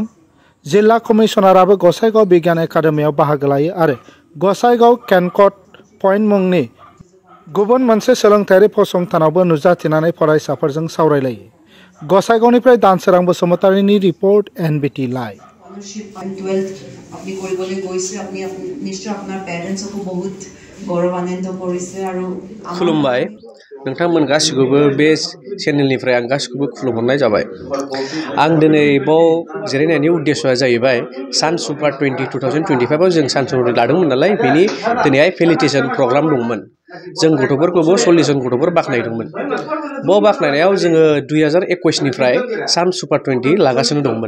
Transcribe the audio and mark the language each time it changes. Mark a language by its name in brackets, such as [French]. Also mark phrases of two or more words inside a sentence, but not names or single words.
[Bodo] जिल्ला कमिशनाराबो गसाइगाव बिगियान एकाडेमियाव बाहागो लायो आरो गसाइगाव केनकट पइन्ट मुंनि गुबुन मोनसे सोलोंथायारि फसंथानावबो नुजाथिनानै फरायसाफोरजों सावरायलायो। गसाइगावनिफ्राय दानसोरां बसुमतारीनि रिपर्ट एनबिटि लाइव। [Assamese] আপনি কৰিবলৈ গৈছে আপনি নিশ্চয় আপোনাৰ পেৰেন্টসকো বহুত গৌৰৱান্বিত কৰিছে আৰু [Bodo] खुलुमबाय नोंथांमोन गासिखौबो बे चेनेलनिफ्राय आं गासिखौबो खुलुमहरनाय जाबाय। आं दिनै बाव जिरायनायनि उद्देश्यआ जाहैबाय सान सुपार 2025 आव जों सान सुपार लादोंमोन नालाय बेनि दिनैहाय [English] felicitation programme [Bodo] दंमोन। जों गथ'फोरखौबो 40 जन गथ'फोर बाखनायदोंमोन। बाव बाखनायनायाव जोङो 2021 निफ्राय सान सुपार 20 लागासिनो दंमोन।